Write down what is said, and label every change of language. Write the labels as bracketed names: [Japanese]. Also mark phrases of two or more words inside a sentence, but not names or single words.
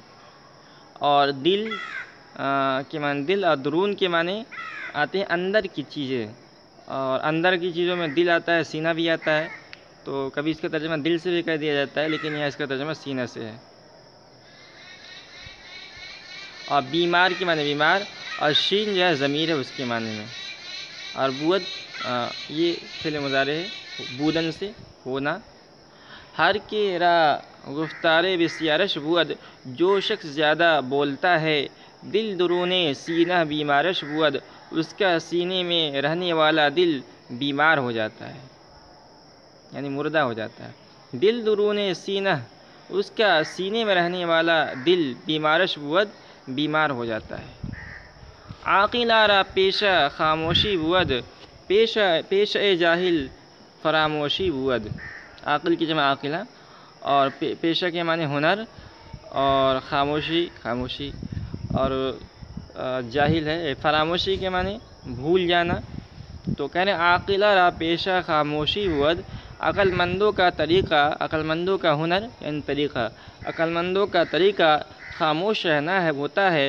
[Urdu] اور دل کے معنی دل، اور درون کے معنی آتے ہیں اندر کی چیزیں، اور اندر کی چیزوں میں دل آتا ہے، سینہ بھی آتا ہے، تو کبھی اس کا ترجمہ دل سے بھی کر دیا جاتا ہے، لیکن یہاں اس کا ترجمہ سینہ سے ہے. اور بیمار کے معنی بیمار، اور شین جو ہے ضمیر ہے اس کے معنی میں. اور بود یہ فعل مضارع ہے، بودن سے ہونا. [Persian] ہر کے را گفتار بسیارش بود، [Urdu] جو شخص زیادہ بولتا ہے، [Persian] دل درون سینہ بیمارش بود، [Urdu] اس کا سینے میں رہنے والا دل بیمار ہو جاتا ہے، یعنی مردہ ہو جاتا ہے. [Persian] دل درون سینہ، [Urdu] اس کا سینے میں رہنے والا دل [Persian] بیمارش بود، [Urdu] بیمار ہو جاتا ہے. [Persian] عاقل را پیشہ خاموشی بود، پیشہ جاہل فراموشی بود. [Urdu] عاقل کی جمع عاقلہ، اور پیشہ کے معنی ہنر، اور خاموشی، اور جاہل ہے فراموشی کے معنی بھول جانا. تو کہہ رہے [Persian] عاقلہ را پیشہ خاموشی بود، [Urdu] عقل مندوں کا طریقہ، عقل مندوں کا ہنر یعنی طریقہ، عقل مندوں کا طریقہ خاموش رہنا ہے ہوتا ہے.